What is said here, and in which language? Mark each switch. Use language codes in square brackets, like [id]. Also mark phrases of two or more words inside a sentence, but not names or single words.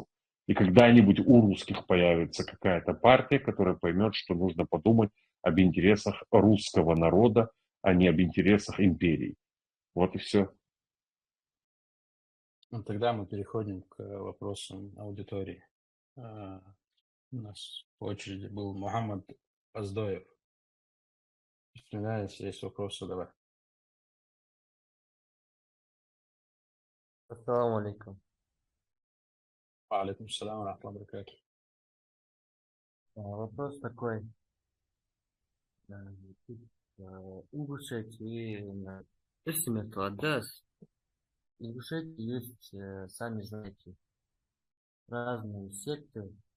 [ru] И когда-нибудь у русских появится какая-то партия, которая поймет, что нужно подумать об интересах русского народа, а не об интересах империи. Вот и все. Ну, тогда мы переходим к вопросам аудитории. У нас по очереди был Мухаммад Аздоев. Если есть вопросы, давай. [ar] السلام عليكم. عليكم السلام ورحمة الله وبركاته. [ru] Вопрос такой. Ингушетия, если место отдаст, Ингушетия есть, сами знаете, разные секты.